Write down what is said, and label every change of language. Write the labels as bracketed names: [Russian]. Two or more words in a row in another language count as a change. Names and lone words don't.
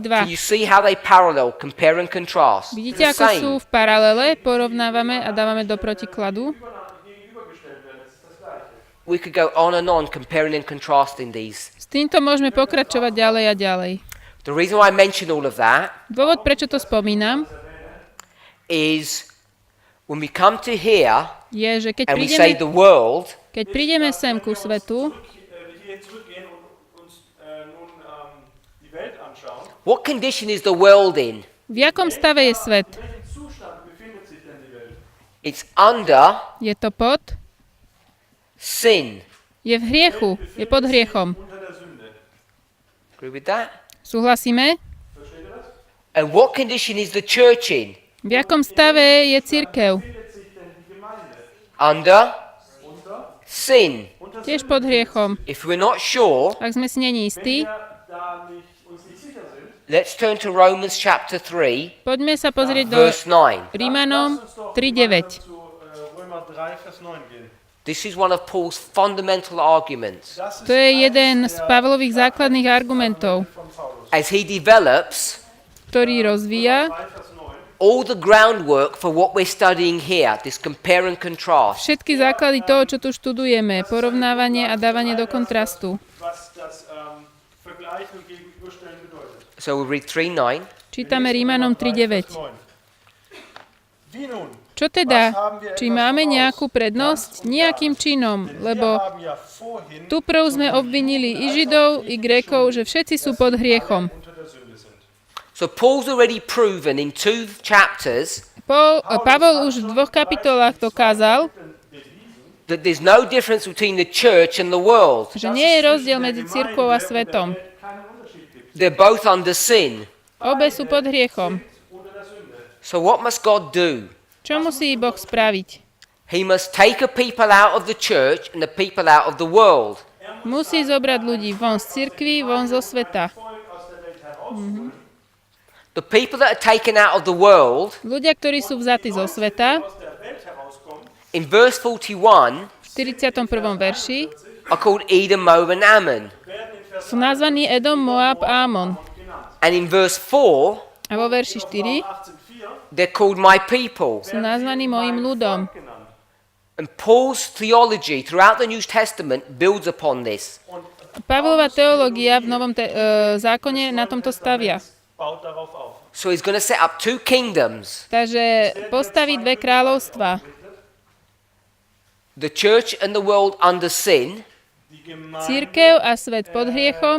[English] Can 2. you see how they parallel, compare and contrast? [Slovak] Vidíte, [English] It's [Slovak] ako [English] the [Slovak] sú [English] same. [Slovak] v paralele, porovnávame a dávame do protikladu. [German] gegenübergestellt werden. Das ist das Gleiche. [English] We could go on and on comparing and contrasting these. [Slovak] S týmto môžeme pokračovať ďalej a ďalej. [English] The reason why I mention all of that [Slovak] Dôvod, prečo to spomínam, [English] is when we come to here [Slovak] je, že [English] and we say the world, [Slovak] keď prídeme sem ku svetu, [German] Hier zurückgehen und uns nun die Welt anschauen. [English] what condition is the world in? [Slovak] v jakom stave je svet? [German] In welchem Zustand befindet sich denn die Welt? [English] It's under [Slovak] Je to pod? [English] sin. [Slovak] Je v hriechu, je pod hriechom. [German] Unter der Sünde. [English] Agree with that? [Slovak] Súhlasíme? [German] Versteht ihr das? [English] And what condition is the church in? [Slovak] V jakom stave je cirkev? [German] Befindet sich denn die Gemeinde? [English] Under [German] Unter? [English] sin. [German] Unter [Slovak] Tiež pod hriechom. [English] If we're not sure, [Slovak] Ak sme si není istí, [German] Wenn wir da uns nicht sicher sind, [English] let's turn to Romans chapter 3, [Slovak] poďme sa pozrieť do [English] verse 9. [Slovak] Rímanom 3.9. [German] zu Römer 3, Vers 9 gehen. [English] This is one of Paul's fundamental arguments. [German] Das [Slovak] To je jeden z Pavlových základných argumentov, [German] von Paulus. [English] As he develops [Slovak] ktorý rozvíja 3, [German] Vers 9. [English] all the groundwork for what we're studying here, this compare and contrast. [Slovak] všetky základy toho, čo tu študujeme, porovnávanie a dávanie do kontrastu. [German] Was das Vergleichen und Gegenüberstellen bedeutet. [English] So we read 3:9. [Slovak] Čítame Rímanom 3.9. [German] 9. Wie nun? [Slovak] Čo teda? Či máme nejakú prednosť? Nejakým činom, lebo [German] Wir haben ja vorhin [Slovak] tu prv sme obvinili i Židov, i Grékov, že všetci sú pod hriechom. [German] unter der Sünde sind. [English] So Paul's already proven in 2 chapters [Slovak] Pavol už v 2 kapitolách dokázal, [English] that there's no difference between the church and the world. [Slovak] že nie je rozdiel medzi cirkvou a svetom. [German] Keinen Unterschied gibt [English] They're both under sin. [Slovak] Obe sú pod hriechom. [German] unter der Sünde. [English] So what must God do? [Slovak] Čo musí Boh spraviť? [English] He must take a people out of the church and the people out of the world. [Slovak] Musí zobrať ľudí von z cirkvi, von zo sveta. [German] Volk aus der Welt herausholen. [English] The people that are taken out of the world, [Slovak] Ľudia, ktorí sú vzatí zo sveta, [German] Aus der Welt herauskommen, [English] in verse 41, [Slovak] v 41. verši, [English] are called Edom, Moab, and Ammon. [German] werden in [Slovak] sú nazvaní Edom, Moab a Amon. [English] And in verse 4, [Slovak] A vo verši 4 18,4 [English] they're called my people. [Slovak] sú nazvaní mojim ľudom. [German] genannt. [English] And Paul's theology throughout the New Testament builds upon this. [Slovak] Pavlova teológia v Novom zákone na tomto stavia. [German] Baut darauf auf. [English] So he's going to set up two kingdoms, [Slovak] Takže postaví dve kráľovstva. [English] the church and the world under sin, [German] Die Gemeinde, [Slovak] Cirkev a svet pod hriechom,